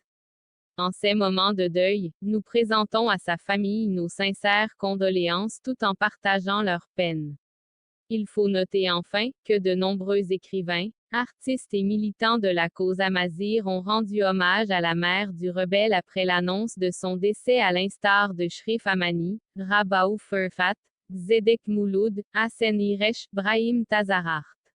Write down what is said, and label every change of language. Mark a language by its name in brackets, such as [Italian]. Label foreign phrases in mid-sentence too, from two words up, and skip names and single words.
[French] En ces moments de deuil, nous présentons à sa famille nos sincères condoléances tout en partageant leur peine. Il faut noter enfin que de nombreux écrivains, artistes et militants de la cause amazigh ont rendu hommage à la mère du rebelle après l'annonce de son décès, à l'instar de Shrif Amani, Rabaou Ferfat, Zedek Mouloud, Hassen Iresh, Brahim Tazarart.